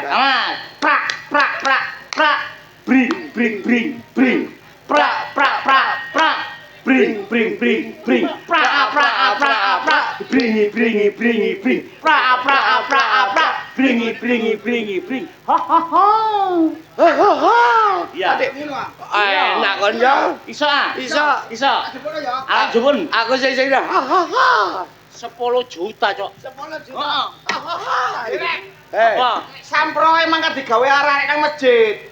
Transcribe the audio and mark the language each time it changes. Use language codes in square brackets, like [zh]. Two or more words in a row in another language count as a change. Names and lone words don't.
[jv] Aman. Prak prak prak prak bring bring bring bring prak prak prak prak bring bring bring bring prak prak prak prak bringi bringi bringi bring prak prak prak prak bringi bringi bringi bring ha ha ha. Ya. Adikmu lho. Enak kon ya. Iso ah? Iso. Iso. Jokono ya. Alat jupun Aku sing dah. 10 juta, Cok. 10 juta. Heeh. Eh, Apa? Sampro emang kan digawe arek nang masjid.